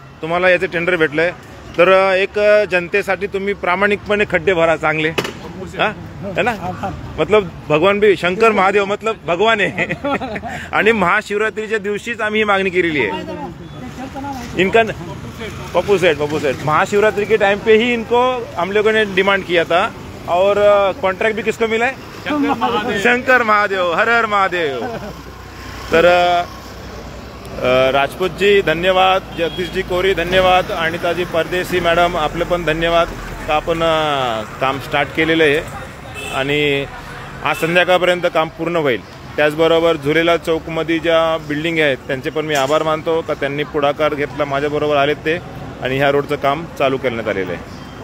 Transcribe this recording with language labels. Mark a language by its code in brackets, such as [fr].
[mr] तुम्हाला याचे टेंडर भेटलंय तर एक जनतेसाठी तुम्ही प्रामाणिकपणे खड्डे भरा चांगले, [hi] है ना। मतलब भगवान भी शंकर महादेव मतलब भगवान है। [mr] आणि महाशिवरात्रीच्या दिवशीच आम्ही ही मागणी केलेली आहे। [hi] इनका पप्पू सेठ महाशिवरात्रि के टाइम पे ही इनको हम लोगों ने डिमांड किया था। और कॉन्ट्रैक्ट भी किसको मिला है? शंकर महादेव, हर हर महादेव। [mr] तर राजपूत जी धन्यवाद, जगदीश जी कोरी धन्यवाद, अनिताजी परदेशी मॅडम आपले पण धन्यवाद का आपण काम स्टार्ट केलेलं आहे आणि आज संध्याकाळपर्यंत काम पूर्ण होईल। त्याचबरोबर झुलेलाल चौकमध्ये ज्या बिल्डिंग आहेत त्यांचे पण मी आभार मानतो का त्यांनी पुढाकार घेतला, माझ्याबरोबर आले ते आणि ह्या रोडचं काम चालू करण्यात आलेलं आहे।